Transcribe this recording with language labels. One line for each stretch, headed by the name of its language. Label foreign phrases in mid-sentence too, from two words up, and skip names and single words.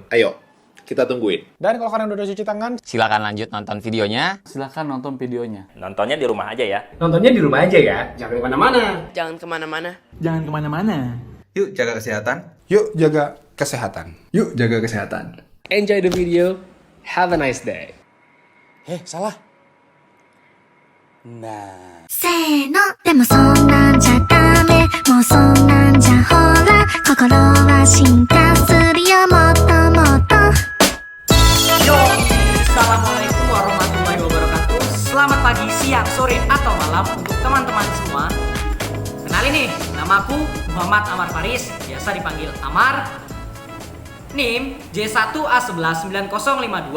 Indonesian: Ayo, kita tungguin. Dan kalau kalian udah cuci tangan, Silakan lanjut nonton videonya. Silakan nonton videonya. Nontonnya di rumah aja ya. Nontonnya di rumah aja ya. Jangan kemana-mana. Jangan kemana-mana. Jangan kemana-mana. Yuk jaga kesehatan. yuk jaga kesehatan. Yuk jaga kesehatan.
English: Enjoy the video. Have a nice day.
Indonesian: Salah.
Japanese: せーのでもそんなんじゃダメもうそんなんじゃほら心は進化するよもっともっと
Arabic: Yo, السلام عليكم ورحمة الله وبركاته.
Indonesian: Selamat pagi, siang, sore, atau malam untuk teman-teman semua. Kenalin nih, namaku Muhammad Amar Faris, biasa dipanggil Amar. NIM J1A119052.